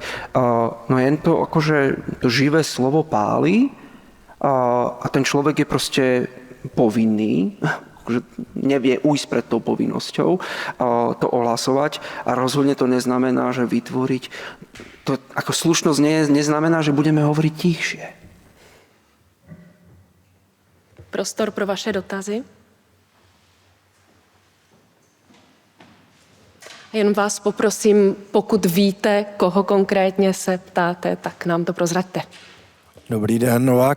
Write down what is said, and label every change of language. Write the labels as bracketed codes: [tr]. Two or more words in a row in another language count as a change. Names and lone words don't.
[sk] No jen to akože to živé slovo páli a ten človek je proste povinný, že nevie ujsť pred tou povinnosťou to ohlasovať a rozhodne to neznamená, že vytvoriť to ako slušnosť neznamená, že budeme hovoriť tichšie. [cs] Prostor pro vaše dotazy. Jen vás poprosím, pokud víte, koho konkrétně se ptáte, tak nám to prozraďte. Dobrý den, Novák.